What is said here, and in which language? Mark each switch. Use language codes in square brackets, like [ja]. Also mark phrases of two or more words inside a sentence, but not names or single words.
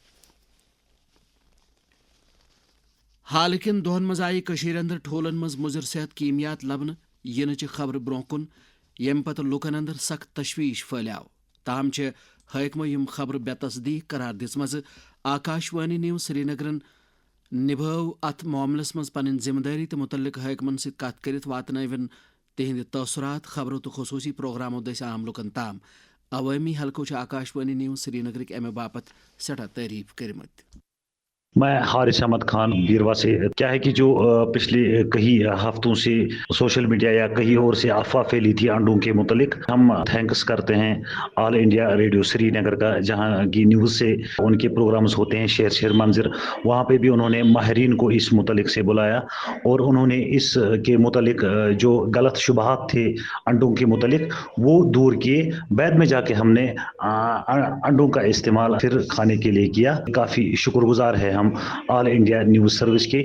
[ks] حال کن دہن مز آئی کشیر اندر ٹھولن مز مضر صحت کیمیات لبنہ ینچ خبر برہ کن یم پتہ لوکن اندر سخت تشویش پھلیو تاہم حاکمو یم خبر بے تصدیق قرار دِژمژ آکاشوانی نیوز سری نگرن نبھو ات معاملس مز پنن ذمہ داری تو متعلق حاکمن ست کت کرت واتناون تہند تاثرات خبرو تو خصوصی پروگرامو دس عام لکن تام عوامی حلقو آکاشوانی نیوز سری نگرک امہ باپت سٹھا تعریف کرمت [ur] میں حارث احمد خان بیروا سے کیا ہے کہ جو پچھلے کئی ہفتوں سے سوشل میڈیا یا کہیں اور سے افواہ پھیلی تھی انڈوں کے متعلق ہم تھینکس کرتے ہیں آل انڈیا ریڈیو سری نگر کا جہاں کی نیوز سے ان کے پروگرامز ہوتے ہیں شہر منظر وہاں پہ بھی انہوں نے ماہرین کو اس متعلق سے بلایا اور انہوں نے اس کے متعلق جو غلط شبہات تھے انڈوں کے متعلق وہ دور کیے بعد میں جا کے ہم نے انڈوں کا استعمال پھر کھانے کے لیے کیا کافی شکر گزار ہے ہم آل انڈیا نیوز سروس کے